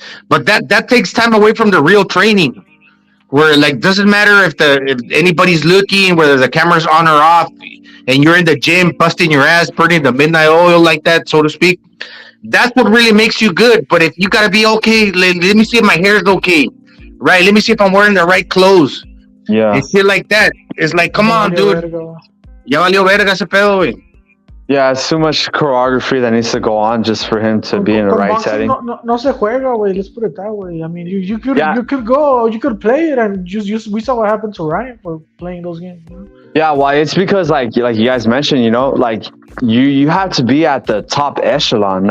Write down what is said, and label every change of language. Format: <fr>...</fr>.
<en>But that takes time away from the real training. Where like doesn't matter if anybody's looking, whether the camera's on or off, and you're in the gym busting your ass, burning the midnight oil like that, so to speak. That's what really makes you good. But if you gotta be okay, let me see if my hair is okay, right? Let me see if I'm wearing the right clothes, and shit like that. It's like, come on, dude.</en> <es>Ya valió verga ese pedo, güey.</es> <en>Yeah, it's too much choreography that needs to go on just for him to be in the right setting. No se juega, güey. Let's put it that way. I mean, you could play it, and we saw what happened to Ryan for playing those games. You know? Yeah, well, it's because like you guys mentioned, you know, like you have to be at the top echelon.</en>